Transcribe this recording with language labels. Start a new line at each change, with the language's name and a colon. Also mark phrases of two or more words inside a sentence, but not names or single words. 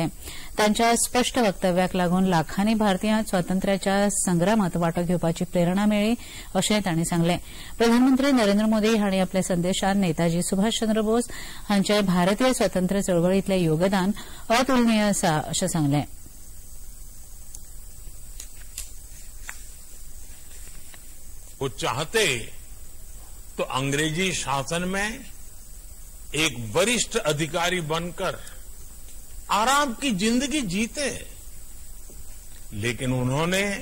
Konkani: तांच्या स्पश्ट वक्तव्याक लागून लाखांनी भारतीयांक स्वातंत्र्याच्या संग्रामांत वांटो घेवपाची प्रेरणा मेळ्ळी अशें तांणी सांगलें. प्रधानमंत्री नरेंद्र मोदी हांणी आपल्या संदेशांत नेताजी सुभाषचंद्र बोस हांचे भारतीय स्वातंत्र्य चळवळींतलें योगदान अतुलनीय आसा अशें सांगलें.
Hindi: वो चाहते तो अंग्रेजी शासन में एक वरिष्ठ अधिकारी बनकर आराम की जिंदगी जीते, लेकिन उन्होंने